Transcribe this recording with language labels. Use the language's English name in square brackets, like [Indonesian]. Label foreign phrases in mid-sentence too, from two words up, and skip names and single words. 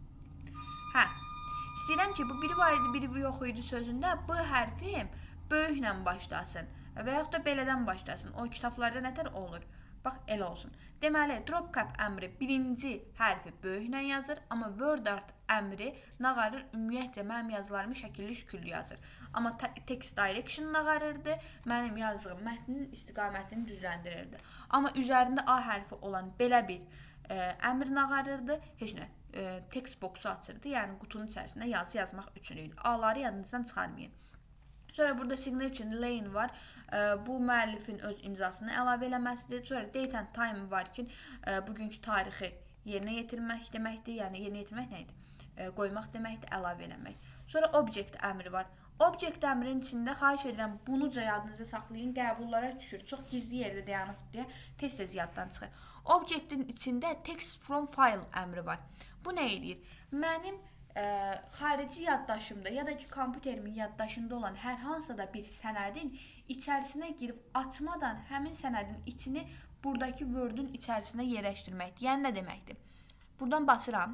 [Azerbaijani] İstəyirəm ki, bu biri var idi, biri yox idi sözündə B hərfi böyüklə başlasın və yaxud da belədən başlasın. O kitablarda nətər olur? Bax, elə olsun. Deməli, [English] drop cap [Azerbaijani] əmri birinci hərfi böyüklə yazır, amma [English] word art [Azerbaijani] əmri nağarır, ümumiyyətcə mənim yazılarımı şəkilli şükürlü yazır. Amma [English] text direction [Azerbaijani] nağarırdı, mənim yazdığım mətnin istiqamətini düzləndirirdi. Amma üzərində A hərfi olan belə bir əmr nağarırdı, heç nə, [English] text boxu [Azerbaijani] açırdı, yəni qutunun içərisində yazı yazmaq üçün idi. A-ları yadınızdan çıxarmayın. Sonra burada [English] signature lane [Azerbaijani] var. Bu müəllifin öz imzasını əlavə eləməsidir. Sonra [English] date and time [Azerbaijani] var ki, bugünkü tarixi yerinə yetirmək deməkdir. Yəni yerinə yetirmək nə idi? Qoymaq deməkdir, əlavə eləmək. Sonra object əmri var. Object əmrinin içində xahiş edirəm bunuca yadınıza saxlayın. Qəbullara düşür. Çox gizli yerdə dayanıb deyə tez-tez yaddan çıxır. Objectin içində [English] text from file [Azerbaijani] əmri var. Bu nə edir? Mənim xarici yaddaşımda ya da ki kompüterimin yaddaşında olan hər hansısa da bir sənədin içərisinə girib açmadan həmin sənədin içini buradakı Word-ün içərisinə yerləşdirməkdir. Yəni nə deməkdir? Buradan basıram.